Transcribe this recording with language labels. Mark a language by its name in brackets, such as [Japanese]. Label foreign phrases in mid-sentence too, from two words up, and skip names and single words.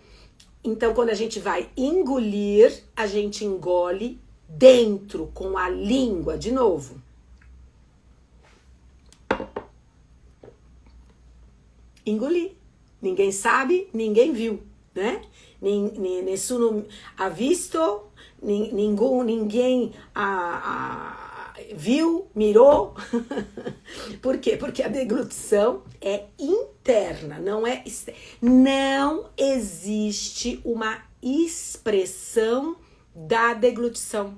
[Portuguese] Então, quando a gente vai engolir, a gente engole dentro, com a língua, de novo. Engolir. Ninguém sabe, ninguém viu, né? [Italian] Nessuno ha visto, [Portuguese] ninguém viu, mirou. Por quê? Porque a deglutição é interna, não é externa. Não existe uma expressão da deglutição.